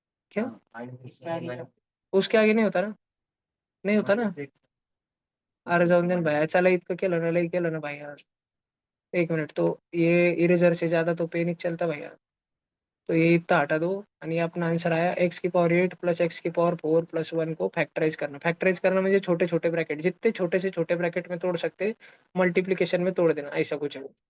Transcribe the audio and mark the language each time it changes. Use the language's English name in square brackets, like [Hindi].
[Hindi] क्या? उसके आगे नहीं होता ना, नहीं होता ना। [Marathi] अरे जाऊन दे ना भाई, चला इतकं केलं ना, लई केलं ना भाई यार। [Hindi] एक मिनट, तो ये इरेजर से ज्यादा तो पेन ही चलता भाई यार। तो ये इतना हटा दो, आणि ये अपना आंसर आया एक्स की पावर एट प्लस एक्स की पावर फोर प्लस वन को फैक्टराइज करना। फैक्टराइज करना म्हणजे छोटे छोटे ब्रैकेट, जितने छोटे से छोटे ब्रैकेट में तोड़ सकते मल्टीप्लीकेशन में तोड़ देना, ऐसा कुछ है वो।